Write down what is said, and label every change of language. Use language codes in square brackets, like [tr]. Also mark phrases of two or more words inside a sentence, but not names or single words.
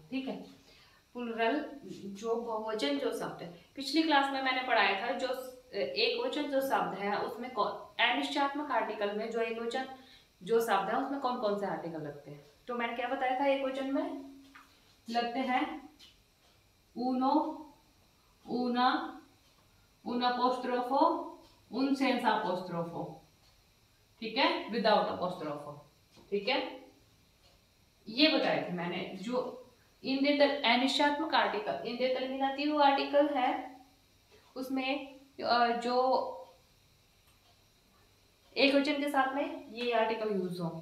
[hi] ठीक है, प्लुरल जो बहुवचन जो शब्द है, पिछली क्लास में मैंने पढ़ाया था जो एक वचन जो शब्द है उसमें अनिश्चयात्मक आर्टिकल में जो एक वचन जो शब्द है उसमें कौन कौन से आर्टिकल लगते हैं। तो मैंने क्या बताया था, एक वचन में लगते हैं [it] uno, una, un apostrofo, un senza apostrofo। [hi] ठीक है, विदाउट अपोस्ट्रोफो। ठीक है, ये बताए थे मैंने। जो अनिश्चयात्मक आर्टिकल [en] indeterminative article [hi] है उसमें जो एक वचन के साथ में ये आर्टिकल यूज हो।